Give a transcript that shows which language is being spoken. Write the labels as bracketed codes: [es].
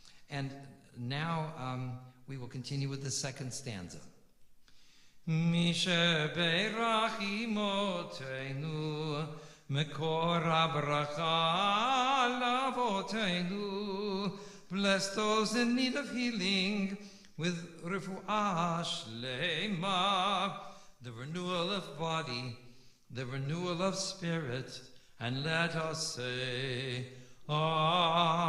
[en] And now we will continue with the second stanza. [he] מי שברך אמותינו, מקור הברכה לאבותינו. [en] Bless those in need of healing with refuah shlema, the renewal of body, the renewal of spirit, and let us say, Amen.